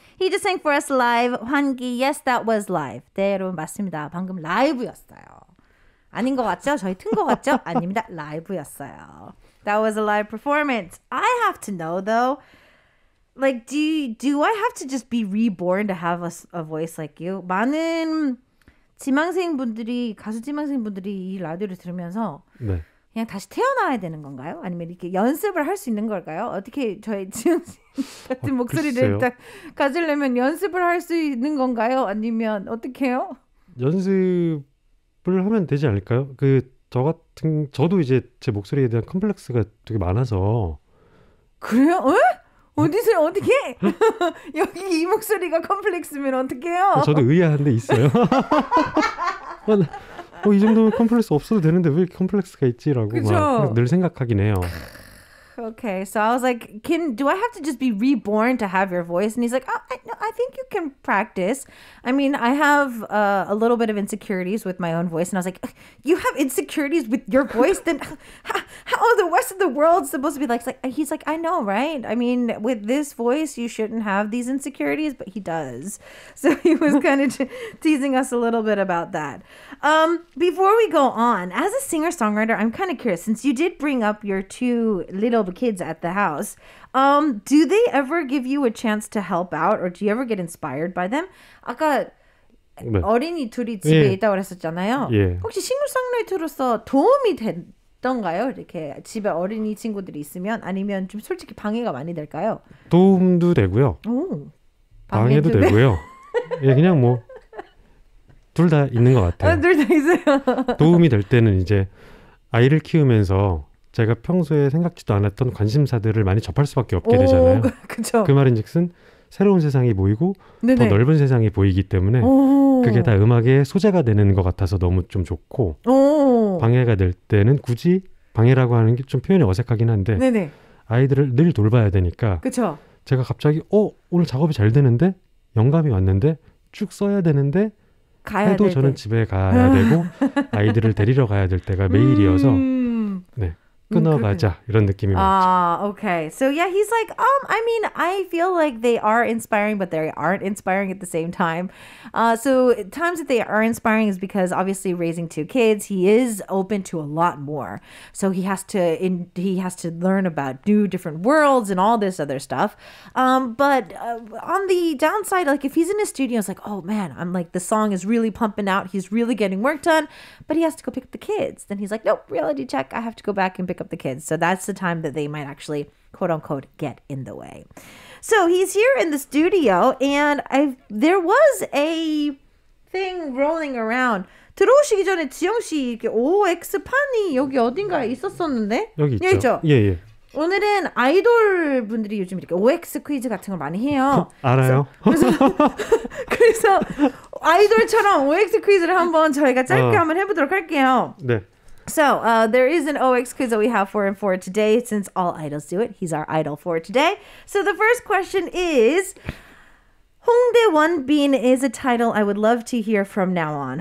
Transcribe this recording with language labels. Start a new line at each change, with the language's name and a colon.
English: He just sang for us live. 환기, yes, that was live.
Korean: 네, 여러분 맞습니다. 방금 라이브였어요. 아닌 것 같죠? 저희 튼 것 같죠? 아닙니다. 라이브였어요.
English: That was a live performance. I have to know though, like, do I have to just be reborn to have a voice like you?
Korean: 많은 지망생분들이, 가수 지망생분들이 이 라디오를 들으면서 네. 그냥 다시 태어나야 되는 건가요? 아니면 이렇게 연습을 할 수 있는 걸까요? 어떻게 저희 지영 씨 같은 목소리를 딱 가지려면 연습을 할 수 있는 건가요? 아니면 어떻게 해요? 연습을 하면 되지 않을까요? 저도 이제 제 목소리에 대한 컴플렉스가 되게 많아서 그래요? 에? 어디서 어떻게? 여기 이 목소리가 컴플렉스면 어떻게 해요? 저도 의아한 데 있어요. 이 정도면 컴플렉스 없어도 되는데 왜 이렇게 컴플렉스가 있지라고 막 늘 생각하긴 해요.
English: Okay, so I was like, do I have to just be reborn to have your voice? And he's like, I think you can practice. I mean, I have a little bit of insecurities with my own voice. And I was like, you have insecurities with your voice? Then how the rest of the world supposed to be like? He's like, I know, right? I mean, with this voice, you shouldn't have these insecurities, but he does. So he was kind of teasing us a little bit about that. Before we go on, as a singer-songwriter, I'm kind of curious, since you did bring up your two little kids at the house, do they ever give you a chance to help out, or do you ever get inspired by them?
Korean: 아까 네. 어린이 둘이 집에 예. 있다고 그랬었잖아요. 예. 혹시 싱어송라이터로서 도움이 됐던가요? 이렇게 집에 어린이 친구들이 있으면, 아니면 좀 솔직히 방해가 많이 될까요? 도움도 되고요. 방해도 되고요. 예, 그냥 뭐 둘 다 있는 것 같아요. 둘 다 있어요. 도움이 될 때는 이제 아이를 키우면서 제가 평소에 생각지도 않았던 관심사들을 많이 접할 수밖에 없게 되잖아요. 그쵸. 그 말인즉슨 새로운 세상이 보이고 네네. 더 넓은 세상이 보이기 때문에 그게 다 음악의 소재가 되는 것 같아서 너무 좀 좋고 방해가 될 때는 굳이 방해라고 하는 게 좀 표현이 어색하긴 한데 네네. 아이들을 늘 돌봐야 되니까 그쵸. 제가 갑자기 오늘 작업이 잘 되는데 영감이 왔는데 쭉 써야 되는데 해도 저는 집에 가야 되고 아이들을 데리러 가야 될 때가 매일이어서 네. 끊어가자 이런 느낌이 많죠.
English: Okay. So yeah, he's like, I mean, I feel like they are inspiring, but they aren't inspiring at the same time. So times that they are inspiring is because obviously raising two kids, he is open to a lot more. So he has to learn about new different worlds and all this other stuff. But on the downside, like if he's in his studio, it's like, oh man, I'm like the song is really pumping out. He's really getting work done, but he has to go pick up the kids. Then he's like, nope, reality check. I have to go back and pick up the kids. So that's the time that they might actually, quote unquote, get in the way. So he's here in the studio, and there was a thing rolling around.
Korean: 들어오시기 전에 지영 씨 이렇게 OX판이 여기 어딘가에 있었었는데? 여기 있죠. 예. 오늘은 아이돌 분들이 요즘 이렇게 OX 퀴즈 같은 걸 많이 해요. 알아요? 그래서 아이돌처럼 OX 퀴즈를 한번 저희가 짧게 한번 해보도록 할게요. 네.
English: So, there is an OX quiz that we have for today. Since all idols do it, he's our idol for today. So the first question is, 홍대 원빈 is a title I would love to hear from now on.